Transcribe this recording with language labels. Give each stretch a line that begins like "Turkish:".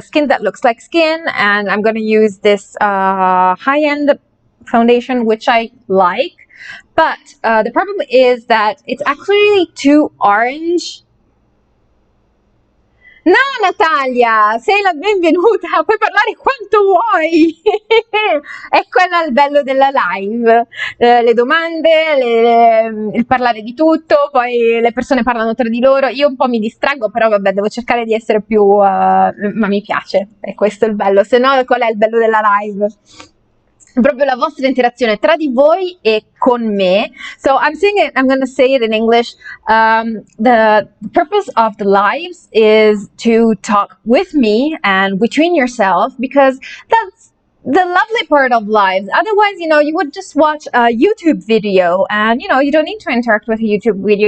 English: Skin that looks like skin, and I'm gonna use this high-end foundation, which I like, but the problem is that it's actually too orange.
Italian: No, Natalia, sei la benvenuta, puoi parlare quanto vuoi. È quello il bello della live. Le domande, il parlare di tutto, poi le persone parlano tra di loro. Io un po' mi distraggo, però vabbè, devo cercare di essere più... ma mi piace, e questo è il bello. Se no, qual è il bello della live? Proprio la vostra interazione tra di voi e con me.
English: So I'm saying it, I'm going to say it in English. The purpose of the lives is to talk with me and between yourself, because that's the lovely part of lives. Otherwise, you know, you would just watch a YouTube video and, you know, you don't need to interact with a YouTube video.